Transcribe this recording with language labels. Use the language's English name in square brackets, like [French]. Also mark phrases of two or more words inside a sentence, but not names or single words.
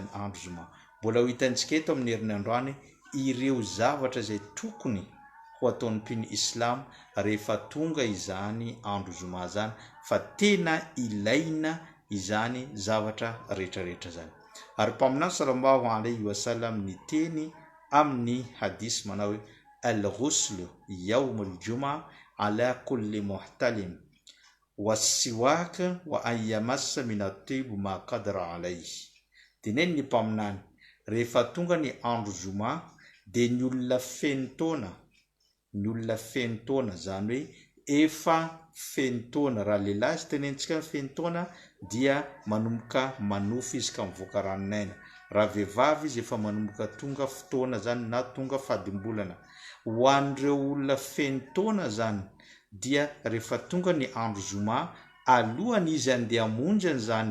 [Malagasy] andro zoma mbola ho hitantsika eto amin'ny herinandroany ireo zavatra zay tokony ho ataon'ny mpino islam rehefa tonga izany andro zoma zany fa tena ilaina izany zavatra rehetrarehetra zany ary mpaminany [Arabic] صلى الله عليه وسلم [Malagasy] ny teny amin'ny hadisy manao hoe [Arabic] الغسل يوم الجمعة على كل محتلم والسواك وأن يمس من الطيب ما قدر عليه [Malagasy] teneny ny mpaminany rehefa tonga ny andro zoma dia ny olona fenotona zany hoe efa fenotona raha lehilahy sy tenentsika fenotona dia manomboka manofy izy ka mivoaka ranonaina raha vehivavy izy efa manomboka tonga fotoana zany na tonga fadimbolana ho an'ireo olona fenotona zany dia rehefa tonga ny andro zoma alohany izy andeha hamonjy an'izany